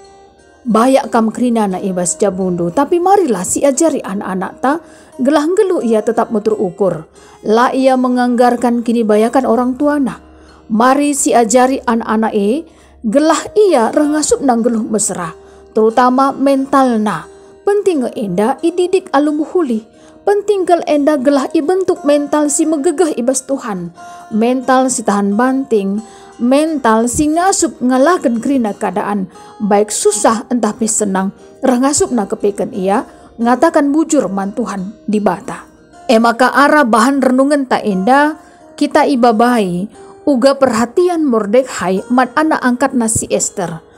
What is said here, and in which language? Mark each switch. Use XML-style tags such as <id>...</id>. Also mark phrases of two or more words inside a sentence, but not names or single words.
<btx>Bayak kam kerina na ibas jabundu, tapi marilah si ajari anak-anak ta gelah gelu ia tetap mutur ukur. La ia menganggarkan kini bayakan orang tuana. Mari si ajari anak-anak gelah ia rengasup nang geluh mesra, terutama mental penting enda ididik alum huli. Penting kel enda gelah ibentuk mental si megegeh ibas Tuhan. Mental si tahan banting. Mental si ngasup ngalahkan kerina keadaan baik susah entah pe senang rangasup na kepekan ia ngatakan bujur man Tuhan dibata. Maka arah bahan renungan tak indah kita ibabai uga perhatian Mordekai man anak angkat nasi Ester.</btx>